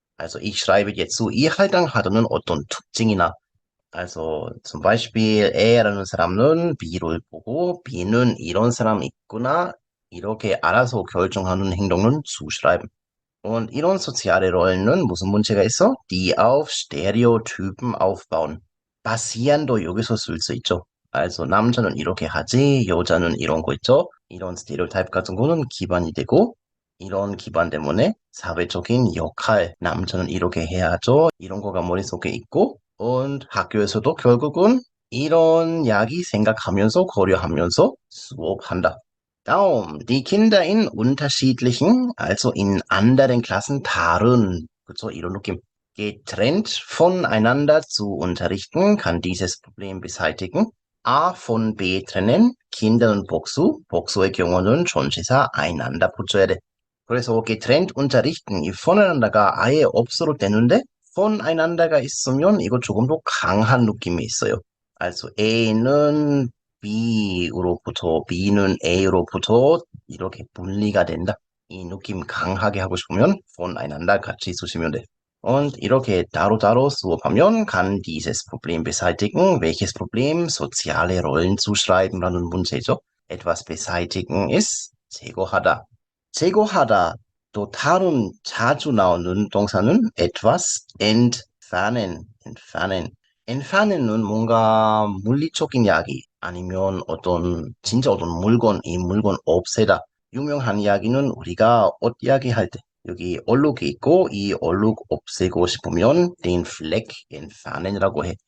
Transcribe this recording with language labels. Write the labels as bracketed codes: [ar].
[de] Also ich schreibe jetzt zu, [ko] 이 할당하다는 어떤 특징이나 [de] also zum Beispiel [ko] A라는 사람은 B를 보고 B는 이런 사람 있구나 이렇게 알아서 결정하는 행동은 zuschreiben. Und 이런 [de] soziale Rollen [ko] 은 무슨 문제가 있어? [de] Die auf Stereotypen aufbauen. [ko] basier도 여기서 쓸 수 있죠. Also 남자는 이렇게 하지, 여자는 이런 거 있죠. 이런 스테레오타입 같은 거는 기반이 되고 이런 기반 때문에 사회적인 역할, 남자는 이렇게 해야죠. 이런 거가 머릿속에 있고 und 학교에서도 결국은 이런 이야기 생각하면서 고려하면서 수업한다. [de] Darum, die Kinder in unterschiedlichen, also in anderen Klassen [ko] 다른, 그쵸, 이런 느낌. [de] Getrennt voneinander zu unterrichten, kann dieses Problem beseitigen. A von B trennen, [ko] Kindern 복수, 복수의 경우는 전치사 einander 붙여야 돼. 그래서 getrennt unterrichten, 이 voneinander가 아예 없어도 되는데 voneinander가 있으면 이거 조금 더 강한 느낌이 있어요. Also A는 B는 A로부터 이렇게 분리가 된다. 이 느낌 강하게 하고 싶으면 voneinander 같이 쓰시면 돼. [de] Und [ko] 이렇게 따로따로 수업하면 [de] kann dieses Problem beseitigen. Welches Problem? Soziale Rollen zuschreiben라는 문제죠. etwas beseitigen ist [ko] 제거하다. 제거하다. 또 다른 자주 나오는 동사는 etwas entfernen. entfernen은 뭔가 물리적인 이야기 아니면 진짜 어떤 물건, 이 물건 없애다. 유명한 이야기는 우리가 옷 이야기할 때 여기 얼룩이 있고 이 얼룩 없애고 싶으면 [de] den Fleck entfernen [ko] 이라고 해.